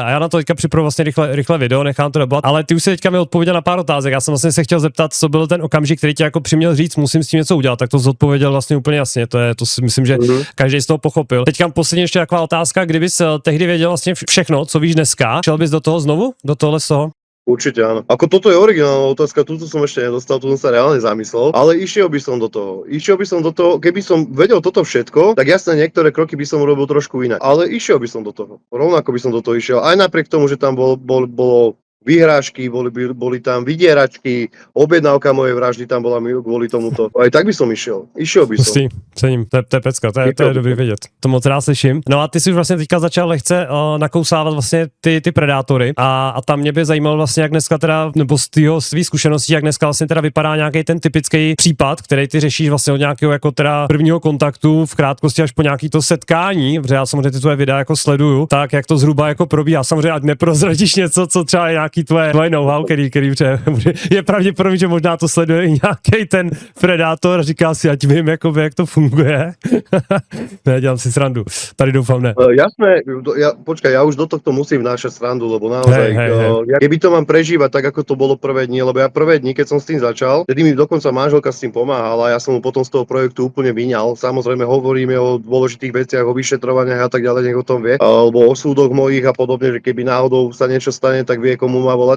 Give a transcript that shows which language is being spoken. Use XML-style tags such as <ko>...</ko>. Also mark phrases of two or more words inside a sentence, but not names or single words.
<cs>A já na to teďka připravu vlastně rychle video, nechám to debat. Ale ty už si teďka mi odpověděl na pár otázek. Já jsem vlastně se chtěl zeptat, co byl ten okamžik, který tě jako přiměl říct, musím s tím něco udělat. Tak to zodpověděl vlastně úplně jasně. To si myslím, že každý z toho pochopil. Teďka poslední ještě taková otázka, kdybys tehdy věděl vlastně všechno, co víš dneska, šel bys do toho znovu? Do tohle z toho?</cs> <sk>Určite áno. Ako toto je originálna otázka, túto som ešte nedostal, tu som sa reálne zamyslel, ale išiel by som do toho. Keby som vedel toto všetko, tak jasné, niektoré kroky by som urobil trošku inak, ale išiel by som do toho. Rovnako by som do toho išiel, aj napriek tomu, že tam bolo vyhrážky, boli tam vydieračky, objednávka mojej vraždy tam bola kvôli tomuto. Aj tak by som išiel by som. Cením,</sk> <cs>to je pecka, to je dobrý vědět. To moc rád slyším. No a ty si už vlastně teďka začal lehce nakousávat vlastně ty predátory a tam mě by zajímalo vlastně, jak dneska teda, nebo z tvých zkušeností, jak dneska vlastně teda vypadá nějaký ten typický případ, který ty řešíš vlastně od nějakého jako teda prvního kontaktu v krátkosti až po nějaký to setkání, protože já samozřejmě ty tvoje videa jako sleduju, tak jak to zhruba jako probíhá. Samozřejmě ať neprozradíš něco, co třeba je nějaký tvoje know-how, který je pravděpodobně, že možná to sleduje i nějaký ten predátor a říká si, ať vím, jakoby, jak to funguje. Ne, dělám si srandu. Tady doufám ne.</cs> <sk>Jasné, počkaj, ja už do tohto musím vnášať srandu, lebo naozaj, keby to mám prežívať tak, ako to bolo prvé dni, lebo ja prvé dni, keď som s tým začal, tedy mi dokonca manželka s tým pomáhala, ja som mu potom z toho projektu úplne vyňal. Samozrejme hovoríme o dôležitých veciach, o vyšetrovaniach a tak ďalej, nech o tom vie, alebo o súdoch mojich a podobne, že keby náhodou sa niečo stane, tak vie, komu má volať.</sk>